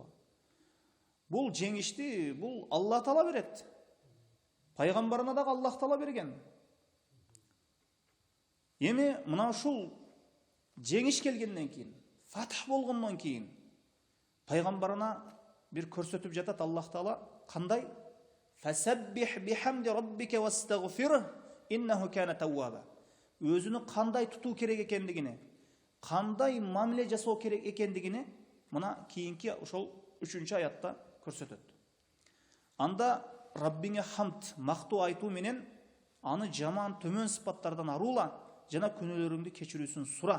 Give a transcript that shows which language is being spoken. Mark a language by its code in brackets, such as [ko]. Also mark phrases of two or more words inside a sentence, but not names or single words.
[ky] Бул жеңишти бул Аллах таала берет. Пайгамбарына дагы Аллах таала берген. Эми мына ушул жеңиш келгенден кийин, фатх болгондон кийин пайгамбарына бир көрсөтүп жатат Аллах таала кандай? [ar] فسبح بحمد ربك واستغفر إنه كان توابا. [ky] Өзүнү кандай тутуу керек экендигине, кандай мамиле жасоо керек экендигине мына кийинки ошол 3-чү аятта көрсөтөт. Анда Раббиңе хамд, мактоо айтуу менен аны жаман төмөн сыпаттардан арула жана күнөөлөрүңдү кечирүүсүн сура.